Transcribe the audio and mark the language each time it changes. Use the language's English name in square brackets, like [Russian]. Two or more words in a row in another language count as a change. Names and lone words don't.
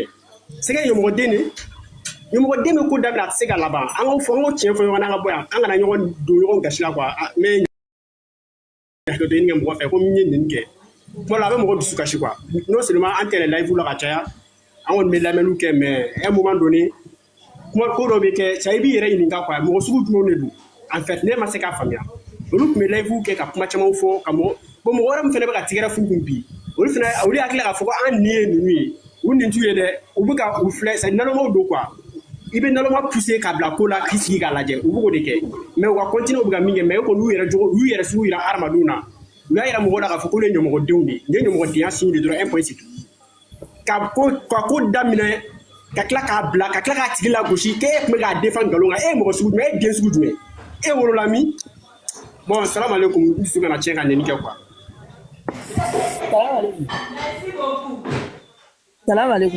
[French] C'est que [Bambara] ɲɛmɔgɔden bɛ ko dabila a tɛ se ka laban an k'o tiɲɛ fɔ ɲɔgɔn na an ka bɔ yan an kana ɲɔgɔn don ɲɔgɔn gasi la quoi mais ɲɛmɔgɔden kɛ mɔgɔ fɛ ko min ye nin kɛ tuma dɔ a bɛ mɔgɔ dusu kasi quoi [French] non seulement [Bambara] an tɛ live la ka caya an kɔni bɛ lamɛnniw kɛ [French] mais un moment donné [Bambara] kuma ko dɔ bɛ kɛ ça i b'i yɛrɛ ɲininka quoi mɔgɔ sugu jumɛnw de don [French] en fait [Bambara] ne ma se k'a faamuya olu tun bɛ live kɛ ka kuma caman fɔ ka mɔgɔ wɛrɛ min fana bɛ ka tigɛrɛ fu kun bi olu hakili k'a fɔ ko an nin ye ninnu ye u nin t'u ye dɛ u bɛ ka u filɛ c'est nalɔmaw don quoi i bɛ nalɔma pousser ka bila ko la k'i sigi k'a lajɛ u b'o de kɛ mais u ka continuer u bɛ ka min kɛ mais kɔni u yɛrɛ sugu yira hadamadenw na u y'a yira mɔgɔw la k'a fɔ ko ne ye ɲɛmɔgɔdenw de ye ne ye ɲɛmɔgɔdenya signe de dɔrɔn [French] un point c'est tout [Bambara] ka ko daminɛ ka tila k'a bila ka tila k'a tigi lagosi k'e tun bɛ k'a défendre nkalon kan e ye mɔgɔ sugu jumɛn e ye den sugu jumɛn e wolola min bon [Arabic] سلام عليكم [Bambara] n dusu kana tiɲɛ ka nɛni kɛ quoi. [Arabic] سلام عليكم.